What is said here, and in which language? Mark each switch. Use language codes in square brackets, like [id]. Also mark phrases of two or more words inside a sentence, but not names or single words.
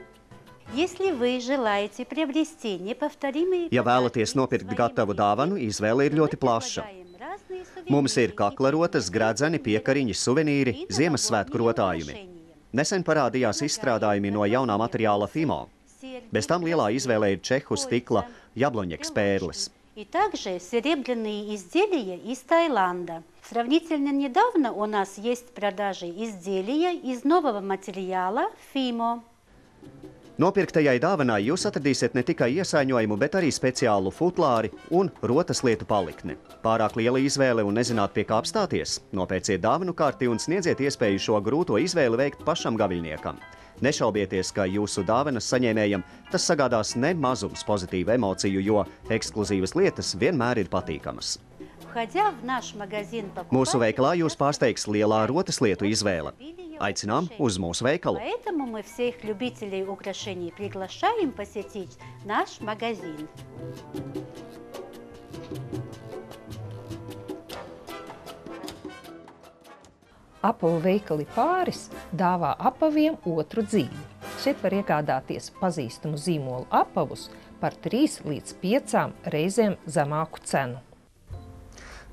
[lv] Ja vēlaties nopirkt gatavu dāvanu, izvēle ir ļoti plaša. Mums ir kaklarotas, gredzeni, piekariņi, suvenīri, Ziemassvētku rotājumi. Nesen parādījās izstrādājumi no jaunā materiāla Fimo. Bez tam lielā izvēle ir čehu stikla jabloņeks pērles. [ru] И также серебряные изделия из Таиланда. Сравнительно недавно у нас есть в продаже изделия из нового материала Fimo. [lv] Nopirktajai dāvanai jūs atradīsiet ne tikai iesaiņojumu, bet arī speciālu futlāri un rotas lietu palikni. Pārāk liela izvēle un nezināt, pie kā apstāties? Nopērciet dāvanu karti un sniedziet iespēju šo grūto izvēli veikt pašam gaviļniekam. Nešaubieties, ka jūsu dāvanas saņēmējam tas sagādās ne mazums pozitīvu emociju, jo ekskluzīvas lietas vienmēr ir patīkamas. Mūsu veikalā jūs pārsteigs lielā rotas lietu izvēle. Aicinām uz mūsu veikalu. [ru] Поэтому мы всех любителей украшений приглашаем посетить наш магазин. [lv] Apavu veikali Pāris dāvā apaviem otru dzīvi. Šeit var iegādāties pazīstamu zīmolu apavus par 3 līdz 5 reizēm zemāku cenu.